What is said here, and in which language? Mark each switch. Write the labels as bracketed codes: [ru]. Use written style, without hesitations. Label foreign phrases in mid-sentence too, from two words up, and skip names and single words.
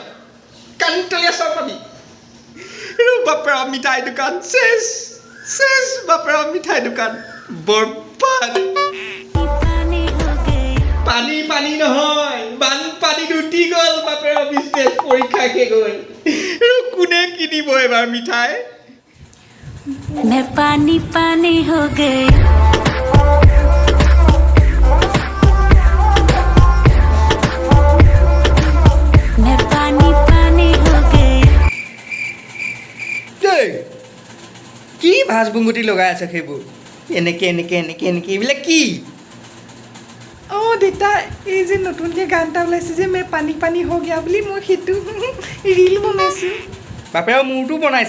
[as] কাণতলি আছা পাবি বাপেৰা মিঠাই দোকান শেষ শেষ, বাপেৰা মিঠাই দোকান বৰবাদ। পানী পানী নহয়, বানপানীত উঠি গ'ল বাপেৰা বিজনেছ। পৰীক্ষা শেষ হ'ল, কোনে কিনিব এবাৰ মিঠাই? [hi] मैं पानी पानी हो गई। मैं पानी पानी हो गई। [as] কি ভাজ বুংগুটি লগাই আছে সেইবোৰ? এনেকে এনেকে এনেকে এনেকে এইবিলাক কি? অঁ দেউতা, এই যে নতুনকৈ গান এটা ওলাইছে যে [hi] मैं पानी पानी हो गया [as] বুলি, মই সেইটো ৰীল বনাইছোঁ। বাপেৰা মূৰটো বনাইছ?